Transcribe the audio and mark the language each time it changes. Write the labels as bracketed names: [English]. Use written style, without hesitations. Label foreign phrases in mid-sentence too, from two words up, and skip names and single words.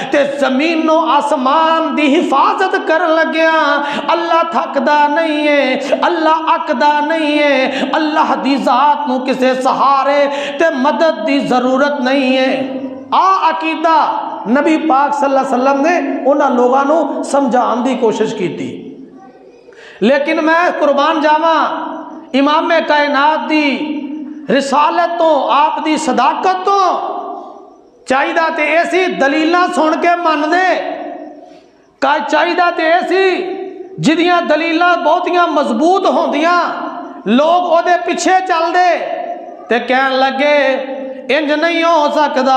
[Punjabi] تے زمین و آسمان دی حفاظت کرن لگیا اللہ تھکدا نہیں ہے، اللہ اکدا نہیں ہے. اللہ دی ذات نوں کسے سہارے تے مدد دی ضرورت نہیں ہے. آ عقیدہ نبی پاک صلی اللہ علیہ وسلم نے اوہناں لوکاں نوں سمجھانے کی کوشش کی تھی. لیکن میں قربان جاواں، امام کائنات دی رسالت توں، آپ دی صداقت توں چاہیدا تے ایسی دلیلاں سن کے من دے، چاہیدا تے ایسی جیہڑیاں دلیلاں بہتیاں مضبوط ہوندیاں، لوک اوہدے پچھے چلدے تے کہن لگے اینج نہیں ہو سکدا.